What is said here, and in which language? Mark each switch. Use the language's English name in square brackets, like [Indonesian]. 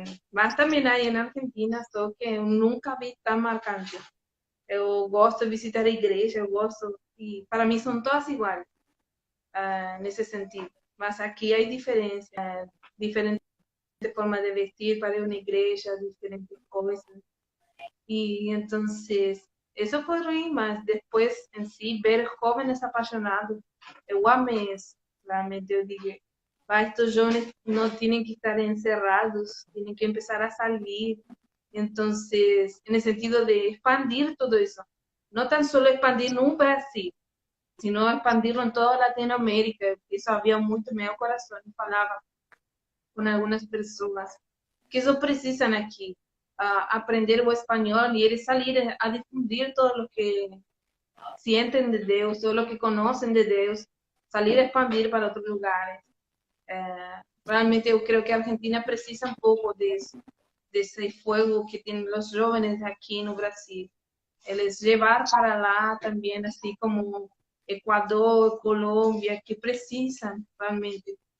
[Portuguese] Mas também aí na Argentina, só que eu nunca vi tão marcante. Eu gosto de visitar a igreja, eu gosto, e para mim são todas iguais, nesse sentido. Mas aqui há diferença, diferentes [Spanish] diferente forma de vestir para una iglesia, diferentes cosas. Y entonces, eso fue ruim, mas después en sí, ver jóvenes apasionados, [Portuguese] eu amei isso. Realmente eu digo, [Spanish] estos jóvenes no tienen que estar encerrados, tienen que empezar a salir. Entonces, en el sentido de expandir todo eso, no tan solo expandir en un Brasil, sino expandirlo en toda Latinoamérica. Eso había mucho en mi corazón, falaba con algunas personas que eso precisan aquí, [Portuguese] aprender o espanhol [Spanish] y eles salir a difundir todo lo que sienten de Deus, todo lo que conocen de Deus, salir a expandir para outros lugares. [Portuguese] Realmente eu creio que a Argentina precisa um pouco desse fogo que tem os jovens aqui no Brasil. Eles levar para lá também, assim como Equador, Colômbia, que precisam realmente.